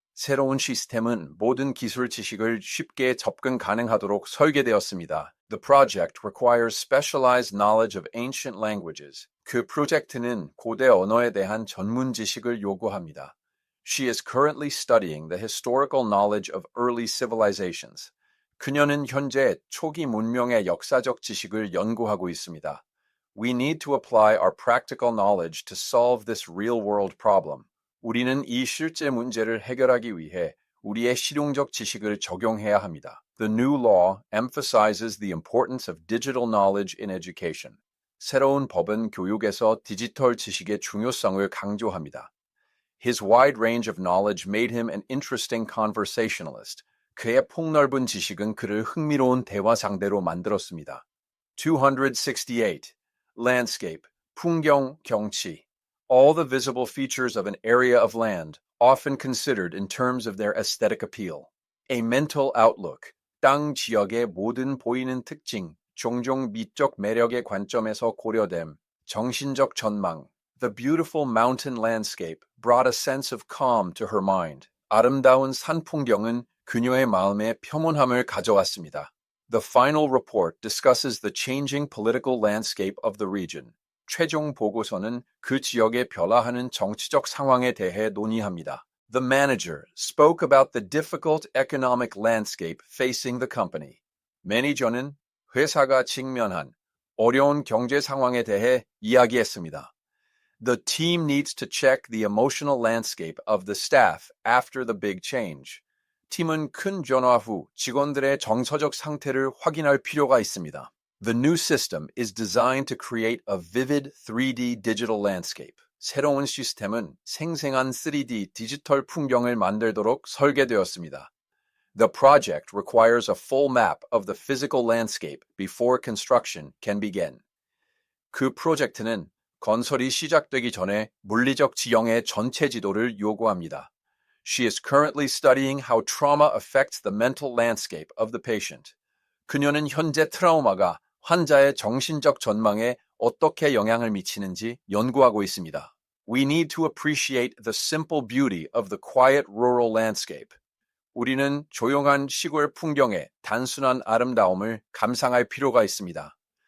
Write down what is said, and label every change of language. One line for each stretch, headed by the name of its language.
Korean: 새로운 시스템은 모든 기술 지식을 쉽게 접근 가능하도록 설계되었습니다.
English: The project requires specialized knowledge of ancient languages.
Korean: 그 프로젝트는 고대 언어에 대한 전문 지식을 요구합니다.
English: She is currently studying the historical knowledge of early civilizations.
Korean: 그녀는 현재 초기 문명의 역사적 지식을 연구하고 있습니다.
English: We need to apply our practical knowledge to solve this real-world problem.
Korean: 우리는 이 실제 문제를 해결하기 위해 우리의 실용적 지식을 적용해야 합니다.
English: The new law emphasizes the importance of digital knowledge in education.
Korean: 새로운 법은 교육에서 디지털 지식의 중요성을 강조합니다.
English: His wide range of knowledge made him an interesting conversationalist.
Korean: 그의 폭넓은 지식은 그를 흥미로운 대화 상대로 만들었습니다. 268. Landscape, 풍경, 경치.
English: All the visible features of an area of land, often considered in terms of their aesthetic appeal. A mental outlook,
Korean: 땅 지역의 모든 보이는 특징, 종종 미적 매력의 관점에서 고려됨. 정신적 전망.
English: The beautiful mountain landscape brought a sense of calm to her mind.
Korean: 아름다운 산 풍경은 그녀의 마음에 평온함을 가져왔습니다.
English: The final report discusses the changing political landscape of the region.
Korean: 최종 보고서는 그 지역의 변화하는 정치적 상황에 대해 논의합니다.
English: The manager spoke about the difficult economic landscape facing the company.
Korean: 매니저는 회사가 직면한 어려운 경제 상황에 대해 이야기했습니다.
English: The team needs to check the emotional landscape of the staff after the big change.
Korean: 팀은 큰 변화 후 직원들의 정서적 상태를 확인할 필요가 있습니다.
English: The new system is designed to create a vivid 3D digital landscape.
Korean: 새로운 시스템은 생생한 3D 디지털 풍경을 만들도록 설계되었습니다.
English: The project requires a full map of the physical landscape before construction can begin.
Korean: 그 프로젝트는 건설이 시작되기 전에 물리적 지형의 전체 지도를 요구합니다.
English: She is currently studying how trauma affects the mental landscape of the patient.
Korean: 그녀는 현재 트라우마가 환자의 정신적 전망에 어떻게 영향을 미치는지 연구하고 있습니다.
English: We need to appreciate the simple beauty of the quiet rural landscape.
Korean: 우리는 조용한 시골 풍경의 단순한 아름다움을 감상할 필요가 있습니다.